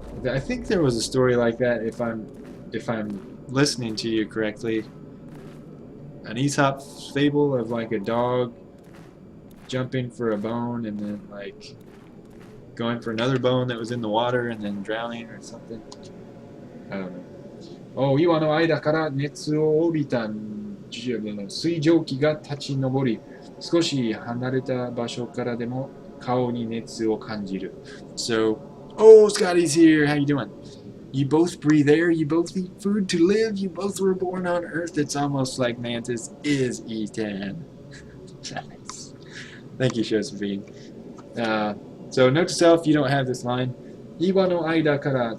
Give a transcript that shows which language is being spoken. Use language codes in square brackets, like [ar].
[en] I think there was a story like that. If I'm listening to you correctly, an Aesop fable of like a dog jumping for a bone and then like going for another bone that was in the water and then drowning or something. I don't know. [ja] お岩の間から熱を帯びた水蒸気が立ち上り、少し離れた場所からでも顔に熱を感じる。 [en] So, oh, Scotty's here. How you doing? You both breathe air. You both eat food to live. You both were born on Earth. It's almost like Mantis is E10. Nice. Thank you, Josephine. So note to self, you don't have this line. [ja] Iwa no aida kara.